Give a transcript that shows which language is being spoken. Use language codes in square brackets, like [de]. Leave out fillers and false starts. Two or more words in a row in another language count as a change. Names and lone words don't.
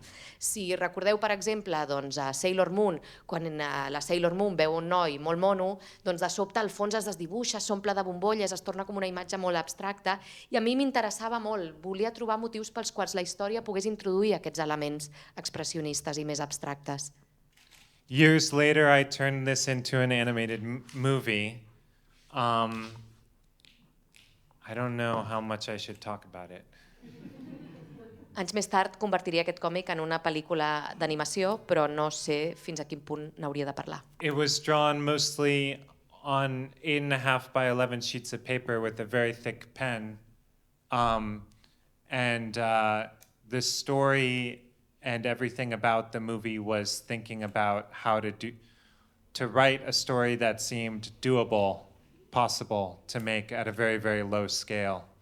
[ca] Si recordeu, per exemple, a Sailor Moon, quan la Sailor Moon veu un noi molt mono, doncs de sobte el fons es desdibuixa, s'omple de bombolles, es torna com una imatge molt abstracta i a mi m'interessava molt, volia trobar motius pels quals la història pogués introduir aquests elements expressionistes i més abstractes. [en] Years later, I turned this into an animated movie. I don't know how much I should talk about it. [ca] Anys més tard convertiria aquest còmic en una pel·lícula d'animació, però no sé fins a quin punt n'hauria de parlar. [en] It was drawn mostly on 8.5 by 11 sheets of paper with a very thick pen. The story and everything about the movie was thinking about how to write a story that seemed doable, possible to make at a very, very low scale.